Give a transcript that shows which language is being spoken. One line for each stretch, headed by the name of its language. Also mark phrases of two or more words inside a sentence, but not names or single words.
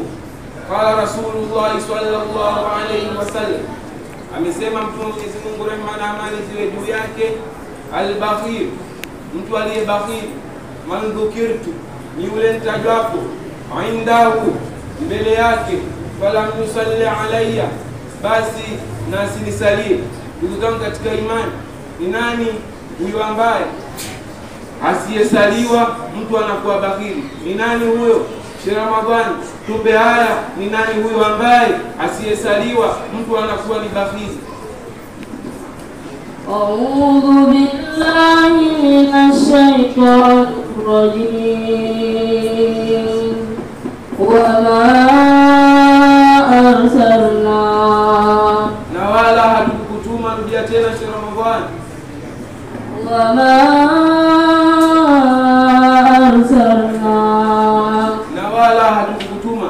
Arabic: قال رسول الله صلى الله عليه وسلم,
Swahili: amesema mtume wa Mwenyezi Mungu, rehema na amani ziwe juu yake, al-bakhil, mtu aliyebakhil,
Arabic: من ذكرت,
Swahili: ni yule nitajwapo, indahu, mbele yake,
Arabic: فلم يصل علي,
Swahili: basi nasi nisalie. Ndugu zangu katika imani, ni nani huyo ambaye asiyesaliwa mtu anakuwa bakhili? Ni nani huyo? Ramadhani tupe haya, ni nani huyo ambaye asiyesaliwa mtu anakuwa ni bakhili?
Arabic: أعوذ بالله من الشيطان الرجيم. وما أرسلنا,
Swahili: na wala hatukutuma. Rudia tena Ramadhani.
Arabic: وما أرسلنا,
Swahili: wala hatukutuma.